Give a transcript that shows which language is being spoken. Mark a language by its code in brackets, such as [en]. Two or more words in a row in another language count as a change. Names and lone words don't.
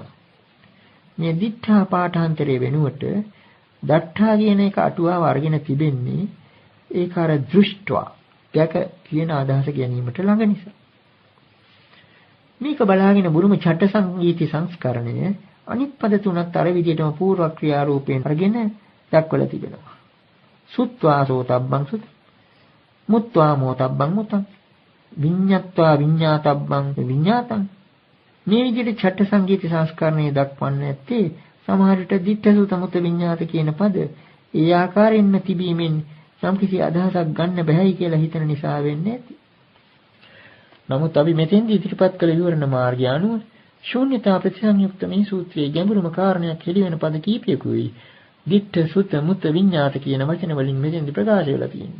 [si] මේ දිඨා පාඨාන්තරයේ වෙනුවට දට්ඨා කියන එක අටුවාව අරගෙන තිබෙන්නේ ඒක අර දෘෂ්ටවා දැක කියන අදහස ගැනීමට ළඟ නිසා. මේක බලාගෙන බුරුම ඡට්ට සංගීති සංස්කරණය අනිත් පද තුනත් අර විදිහටම පූර්ව ක්‍රියා රූපයෙන් අරගෙන දක්වලා තිබෙනවා. [pi] සුත්වා සෝතබ්බං සුත මුත්වා මෝතබ්බං මුතං විඤ්ඤත්වා විඤ්ඤාතබ්බං විඤ්ඤාතං. [si] මේ විදිහට ඡට්ට සංගීති සංස්කරණය දක්වන්නේ නැත්තේ සමහර විට [pi] දිට්ඨ සුත මුත විඤ්ඤාත [si] කියන පද ඒ ආකාරයෙන්ම තිබීමෙන් යම්කිසි අදහසක් ගන්න බැහැයි කියලා හිතන නිසා වෙන්නේ නැති. නමුත් අපි මෙතෙන්දී ඉදිරිපත් කළ විවරණ මාර්ගය අනුව ශූන්‍යතා ප්‍රතිසංයුක්ත මේ සූත්‍රයේ ගැඹුරුම කාරණයක් හෙළිවෙන පද කීපයකුයි [pi] දිට්ඨ සුත මුත විඤ්ඤාත [si] කියන වචන වලින් මෙතෙන්දී ප්‍රකාශ වෙලා තියෙනවා.